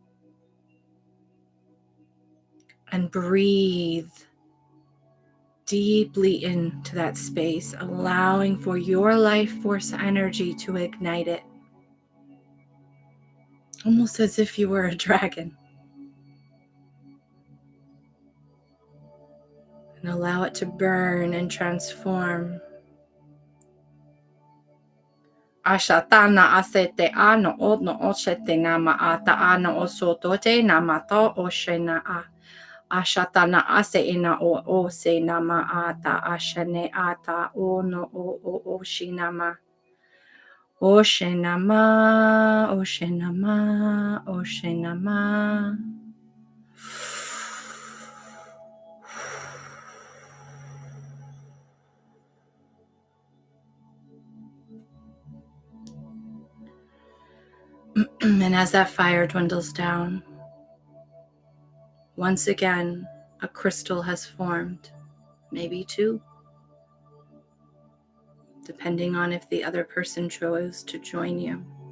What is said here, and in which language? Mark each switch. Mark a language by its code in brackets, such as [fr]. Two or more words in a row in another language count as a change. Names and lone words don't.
[en] and breathe deeply into that space, allowing for your life force energy to ignite it, almost as if you were a dragon. And allow it to burn and transform. Ashatana asete ano odno oshete nama ata ano osotote namato oshena a. Ashatana ase ina o se nama ata ashane ata ono o shinama. Oshenama, Oshenama, Oshenama. And as that fire dwindles down, once again, a crystal has formed, maybe two, depending on if the other person chose to join you.